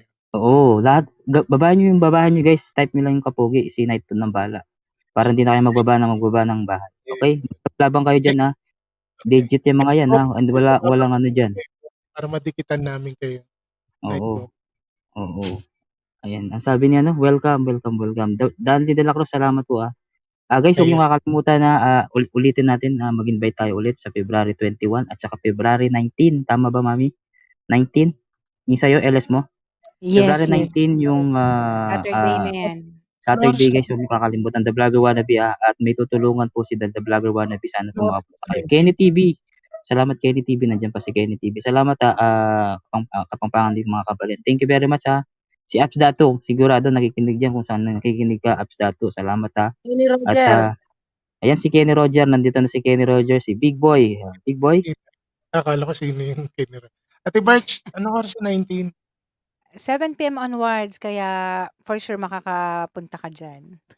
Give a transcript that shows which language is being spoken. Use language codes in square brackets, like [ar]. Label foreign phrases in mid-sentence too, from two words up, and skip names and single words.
[tl] Oo, lahat, babahan nyo guys, type nyo lang yung kapogi, si Nightbot ng bala. Para hindi na kayo magbaba ng bahay. Okay? Labang kayo dyan ha. Legit yung mga yan ha. And walang ano dyan. Para madikitan namin kayo. Oo. Nightbot. Oo. Ayan. Ang sabi niya, no? Welcome. Dandy de la Cruz, salamat po ah. Guys, huwag Ayun. niyo kakalimutan na ulitin natin na mag-invite tayo ulit sa February 21 at saka February 19. Tama ba, Mami? 19? Yung sa'yo, LS mo? Yes, February 19 yung Saturday na yan. Saturday guys, huwag niyo kakalimutan The Vlogger Wannabe at may tutulungan po si The Vlogger Wannabe. Sana tumawa po sa kayo. Kenny TV. Salamat Kenny TV. Nandiyan pa si Kenny TV. Salamat Kapampangan din mga kabalin. [en] Thank you very much ha. [tl] Si Apps Dato, sigurado nakikinig diyan kung saan nakikinig ka Apps Dato. Salamat ha. Kenny Roger. At ayan si Kenny Roger, nandito na si Kenny Roger, si Big Boy. Big Boy? Akala ko sino yung Kenny Roger. Ate Barch, ano oras sa 19? [en] 7 PM onwards, [tl] kaya [en] for sure [tl] makakapunta ka dyan.